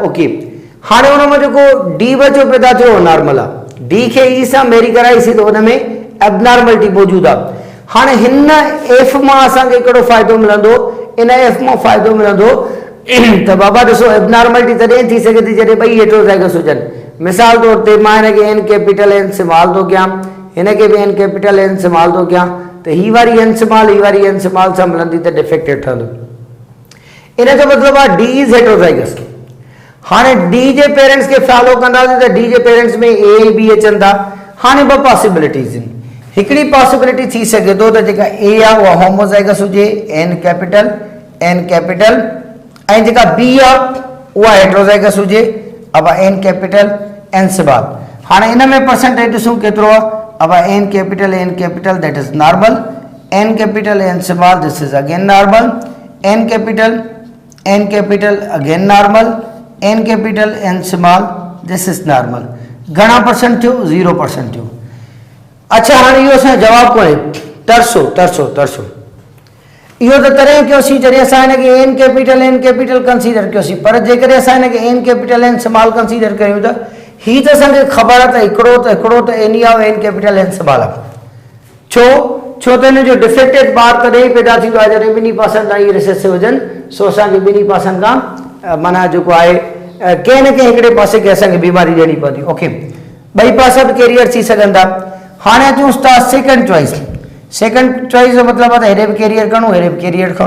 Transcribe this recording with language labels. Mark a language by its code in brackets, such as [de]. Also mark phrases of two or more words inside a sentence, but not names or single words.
[sd] ओके, हाणे हुन में जेको डी बचो पैदा थियो नॉर्मल आहे, डी खे ई सां मेरी कराईसीं त हुन में एबनॉर्मलिटी मौजूदु आहे। हाणे हिन एफ मां असांखे कहिड़ो फ़ाइदो मिलंदो, इन एफ मां फ़ाइदो मिलंदो त बाबा ॾिसो एबनॉर्मलिटी तॾहिं थी सघे थी जॾहिं ॿई हेटरोज़ाइगस हुजनि। मिसाल तौर ते मां हिनखे [en] N capital n small [sd] थो कयां, हिनखे बि [en] N capital n small [sd] थो कयां, त ही वारी एन स्मॉल ही वारी एन स्मॉल सां मिलंदी त डिफेक्टेड ठहंदो। इन जो मतिलबु आहे [en] D is heterozygous. [sd] हाणे डी जे पेरेंट्स खे फॉलो कंदासीं त डी जे पेरेंट्स में ए ऐं बी अचनि था। हाणे ॿ पॉसिबिलिटीज़ आहिनि। हिकिड़ी पॉसिबिलिटी थी सघे थो त जेका ए आहे उहा होमोज़ाइगस हुजे, [en] N capital [sd] ऐं जेका बी आहे उहा हेटरोज़ाइगस हुजे, [en] AB N capital n small. [sd] हाणे इन में परसेंटेज ॾिसूं केतिरो आहे। [en] AB N capital that is normal, N capital n small this is again normal, N capital again normal, N capital n small this is normal. [sd] घणा परसेंट थियो? 0% थियो। अच्छा, हाणे इहो असांजो जवाबु कोन्हे, तरसो इहो त तॾहिं कयोसीं जॾहिं असां हिनखे [en] N capital consider [sd] कयोसीं, पर जेकॾहिं असां हिनखे [en] N capital n small consider [sd] कयूं त ही त असांखे ख़बर आहे त हिकिड़ो त एन ई आहे, [en] N capital n small [sd] आहे। छो त हिन जो डिफेक्टेड ॿार तॾहिं पैदा थींदो आहे जॾहिं ॿिन्ही पासनि तां इहे रिसेसिव हुजनि। सो असांखे ॿिन्ही पासनि खां माना जेको आहे कंहिं न कंहिं हिकिड़े पासे खे असांखे बीमारी ॾियणी पवंदी। ओके, ॿई पासा बि कैरियर थी सघनि था। हाणे अचूं था [en] second choice [sd] जो मतिलबु आहे त हेॾे बि कैरियर खणूं, हेॾे बि कैरियर खणूं।